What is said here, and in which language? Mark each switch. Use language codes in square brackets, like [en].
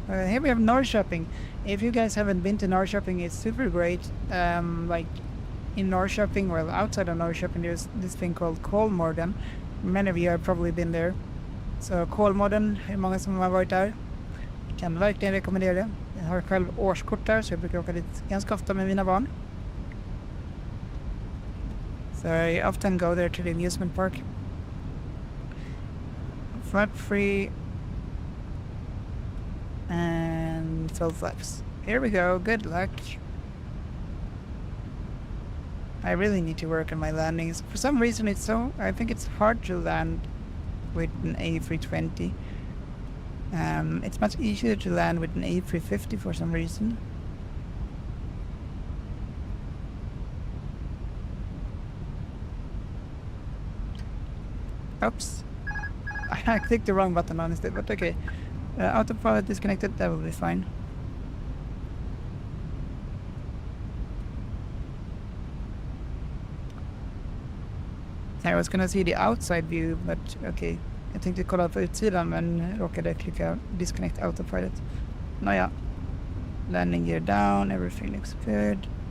[en] Here we have Norrköping. If you guys haven't been to Norrköping, it's super great. Like in Norrköping, well, outside of Norrköping, there's this thing called Kolmården. Many of you have probably been there. [sv] Så Kolmården, hur många som har varit där? Jag kan verkligen rekommendera det. Jag har själv årskort där, så jag brukar åka dit ganska ofta med mina barn. [en] So I often go there to the amusement park. Flap free and full flaps. Here we go, good luck. I really need to work on my landings. For some reason I think it's hard to land with an A320. It's much easier to land with an A350 for some reason. Oops. I clicked the wrong button honestly, but okay. Autopilot disconnected, that will be fine. I was gonna see the outside view, but okay. [sv] Jag tänkte kolla på utsidan men råkade klicka [en] disconnect autopilot. [sv] Nåja. [en] Landing gear down, everything looks good.